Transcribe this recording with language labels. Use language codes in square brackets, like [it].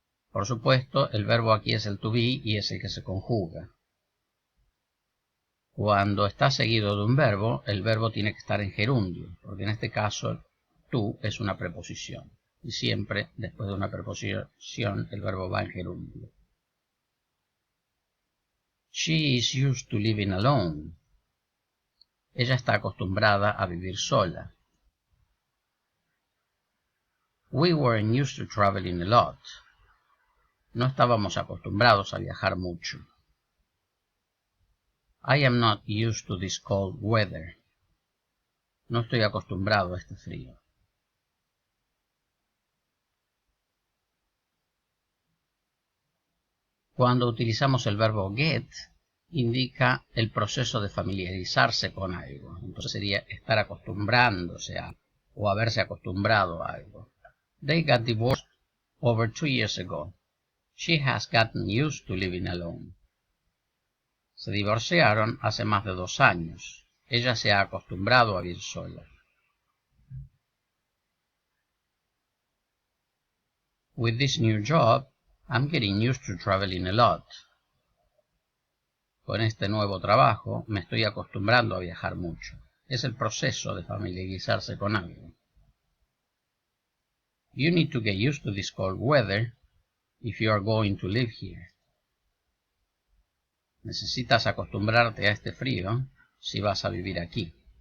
[es] Por supuesto, el verbo aquí es el to be y es el que se conjuga. Cuando está seguido de un verbo, el verbo tiene que estar en gerundio, porque en este caso to es una preposición. Y siempre, después de una preposición, el verbo va en gerundio. [en] She is used to living alone. [es] Ella está acostumbrada a vivir sola. [en] We weren't used to traveling a lot. [es] No estábamos acostumbrados a viajar mucho. [en] I am not used to this cold weather. [es] No estoy acostumbrado a este frío. Cuando utilizamos el verbo get, indica el proceso de familiarizarse con algo. Entonces sería estar acostumbrándose a o haberse acostumbrado a algo. [en] They got divorced over 2 years ago. She has gotten used to living alone. [es] Se divorciaron hace más de 2 años. Ella se ha acostumbrado a vivir sola. [en] With this new job, I'm getting used to traveling a lot. [es] Con este nuevo trabajo me estoy acostumbrando a viajar mucho. Es el proceso de familiarizarse con algo. [en] You need to get used to this cold weather if you are going to live here. [es] Necesitas acostumbrarte a este frío si vas a vivir aquí.